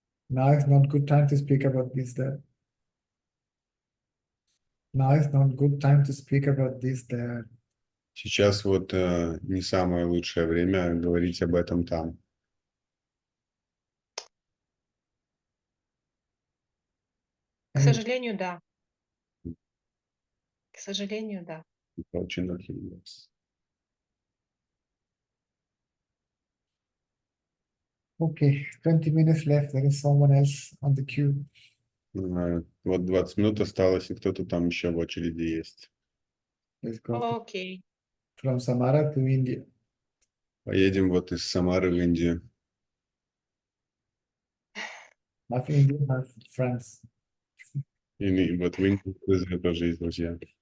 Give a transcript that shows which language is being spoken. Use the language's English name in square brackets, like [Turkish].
[English] Now is not good time to speak about this there. Now is not good time to speak about this there. [Russian] Сейчас вот не самое лучшее время говорить об этом там. К сожалению, да. К сожалению, да. [English] Unfortunately, yes. Okay, 20 minutes left. There is someone else on the queue. [Russian] Вот 20 минут осталось, и кто-то там еще в очереди есть. [English] Let's go [Russian] Окей. [English] from Samara to India. [Russian] Поедем вот из Самары в Индию. [English] Half Indian, half France. [Russian] И вот в Индии Цезаря тоже есть друзья.